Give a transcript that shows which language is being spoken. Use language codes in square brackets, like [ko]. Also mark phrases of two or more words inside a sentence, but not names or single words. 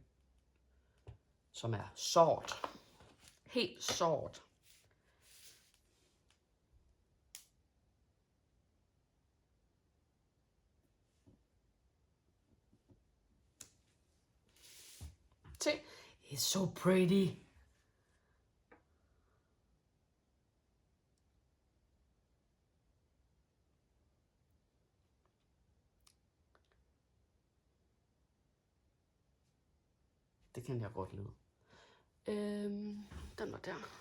[da] Som er sort. Helt sort. Se. [en] It's so pretty. [da] Det kan jeg godt lide. Den var der.